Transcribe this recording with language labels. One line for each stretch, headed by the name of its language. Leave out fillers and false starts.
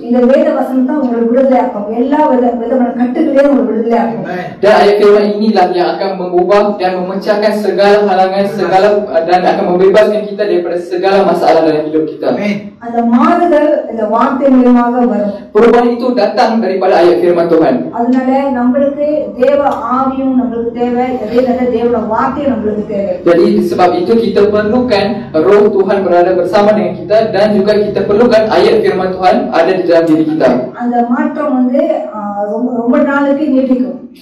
Tamil: இந்த வேத வசனம் தான் உங்களை விடுதலையாக்கும், எல்லா விதமான கட்டுகளையும் உங்களை விடுதலையாக்கும்.
Malay: Dan ayat firman inilah yang akan mengubah dan memecahkan segala halangan, dan akan membebaskan kita daripada segala masalah dalam hidup kita.
Tamil: அந்த மாறுதல் இந்த வார்த்தை மூலமாக வரும்.
Malay: Perubahan itu datang daripada ayat firman Tuhan.
Tamil: அதனால நம்மளுக்கு தேவ ஆவியும் நம்மளுக்கு தேவை, அதே நேரத்துல தேவனோட வார்த்தையும் நம்மளுக்கு தேவை.
Malay: Jadi sebab itu kita perlukan roh Tuhan berada bersama dengan kita dan juga kita perlukan ayat firman Tuhan ada di dalam diri kita.
Tamil: அந்த மாற்றம் வந்து ரொம்ப நாளுக்கு நீடிக்கும்.